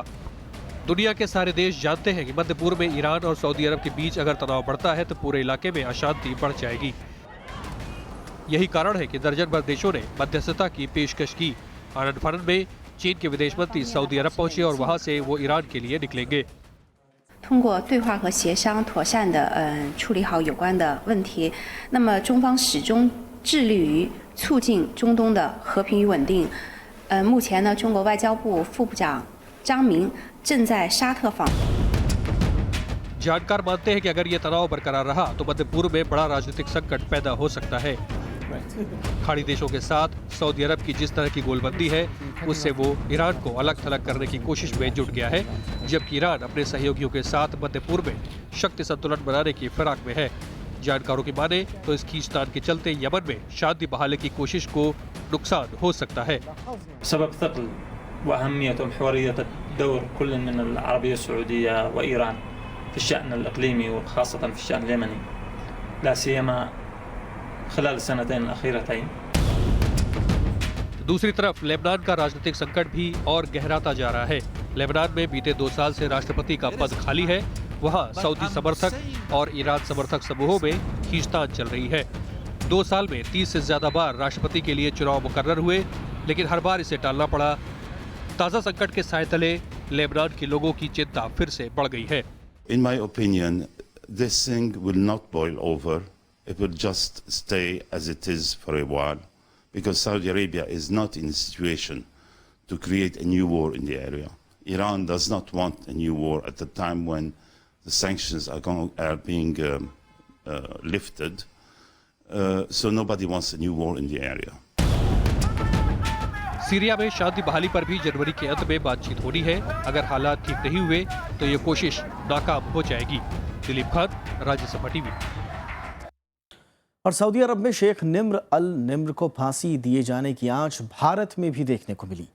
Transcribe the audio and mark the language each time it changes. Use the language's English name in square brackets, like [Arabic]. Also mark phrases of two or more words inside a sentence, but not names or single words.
[Hindi] दुनिया के सारे देश जानते हैं कि मध्य पूर्व में ईरान और सऊदी अरब के बीच अगर तनाव बढ़ता है तो पूरे इलाके में अशांति बढ़ जाएगी। यही कारण है कि दर्जन भर देशों ने मध्यस्थता की पेशकश की। आनंद फानन में चीन के विदेश मंत्री सऊदी अरब पहुंचे और वहां से वो ईरान के लिए निकलेंगे। [Chinese] 通过对话和协商，妥善地处理好有关的问题。那么中方始终致力于促进中东的和平与稳定。目前呢，中国外交部副部长张明正在沙特访。 [Hindi] जानकार मानते हैं कि अगर ये तनाव बरकरार रहा तो मध्य पूर्व में बड़ा राजनीतिक संकट पैदा हो सकता है। खाड़ी देशों के साथ सऊदी अरब की जिस तरह की गोलबंदी है उससे वो ईरान को अलग थलग करने की कोशिश में जुट गया है, जबकि ईरान अपने सहयोगियों के साथ मध्य पूर्व में शक्ति संतुलन बनाने की फिराक में है। जानकारों की माने तो इस खींचतान के चलते यमन में शांति बहाली की कोशिश को नुकसान हो सकता है। [Arabic] سبب ثقل وأهمية ومحورية الدور كل من العربية السعودية وإيران في الشأن الإقليمي وخاصة في الشأن اليمني، لا سيما خلال السنتين الأخيرتين। [Hindi] दूसरी तरफ लेबनान का राजनीतिक संकट भी और गहराता जा रहा है। लेबनान में बीते 2 साल से राष्ट्रपति का पद खाली है। वहां सऊदी समर्थक और ईरान समर्थक समूहों में खींचतान चल रही है। 2 साल में 30 से ज्यादा बार राष्ट्रपति के लिए चुनाव मुकर्रर हुए, लेकिन हर बार इसे टालना पड़ा। ताजा संकट के साए तले लेबनान के लोगों की चिंता फिर से बढ़ गई है। [English] In my opinion, this thing will not boil over. It will just stay as it is for a while, because Saudi Arabia is not in a situation to create a new war in the area. Iran does not want a new war at the time when the sanctions are being lifted. So nobody wants a new war in the area. [Hindi] सीरिया में शांति बहाली पर भी जनवरी के अंत में बातचीत होनी है। अगर हालात ठीक नहीं हुए तो ये कोशिश नाकाम हो जाएगी। दिलीप खान, राज्यसभा टीवी। और सऊदी अरब में शेख निम्र अल निम्र को फांसी दिए जाने की आंच भारत में भी देखने को मिली।